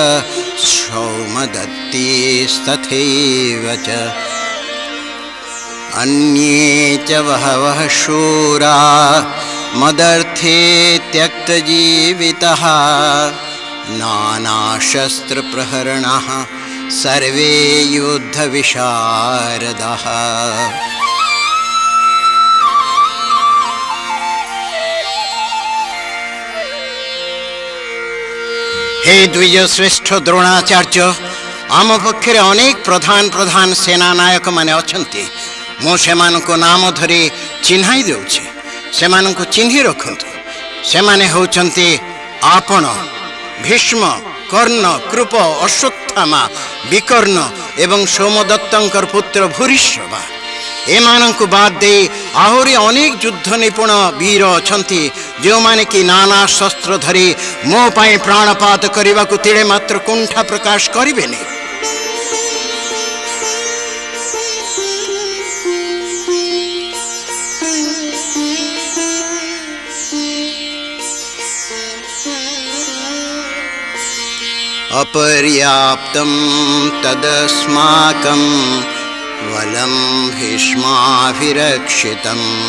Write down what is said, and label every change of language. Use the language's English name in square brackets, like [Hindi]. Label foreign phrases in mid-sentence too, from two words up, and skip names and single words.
[Sanskrit] सौमदत्तिस्तथैव च अन्ये च बहवः शूरा मदर्थे त्यक्तजीवितः नानाशस्त्रप्रहरणाः सर्वे युद्धविशारदाः। [Odia] ହେ ଦ୍ୱିଜ ଶ୍ରେଷ୍ଠ ଦ୍ରୋଣାଚାର୍ଯ୍ୟ, ଆମ ପକ୍ଷରେ ଅନେକ ପ୍ରଧାନ ପ୍ରଧାନ ସେନା ନାୟକ ମାନେ ଅଛନ୍ତି। ମୁଁ ସେମାନଙ୍କ ନାମ ଧରି ଚିହ୍ନାଇ ଦେଉଛି, ସେମାନଙ୍କୁ ଚିହ୍ନି ରଖନ୍ତୁ। ସେମାନେ ହେଉଛନ୍ତି ଆପଣ, ଭୀଷ୍ମ, କର୍ଣ୍ଣ, କୃପ, ଅଶ୍ୱତ୍ଥାମା, ବିକର୍ଣ୍ଣ ଏବଂ ସୋମଦତ୍ତଙ୍କର ପୁତ୍ର ଭୂରିଶ୍ରବା। ଏମାନଙ୍କୁ ବାଦ ଦେଇ ଆହୁରି ଅନେକ ଯୁଦ୍ଧ ନିପୁଣ ବୀର ଅଛନ୍ତି ଯେଉଁ ମାନେ କି ନାନା ଶସ୍ତ୍ର ଧରି ମୋ ପାଇଁ ପ୍ରାଣପାତ କରିବା କୁ ତିଳେ ମାତ୍ର କୁଣ୍ଠା ପ୍ରକାଶ କରିବେନି। [Sanskrit] अपर्याप्तं तदस्माकं वलं भीष्माभिरक्षितम्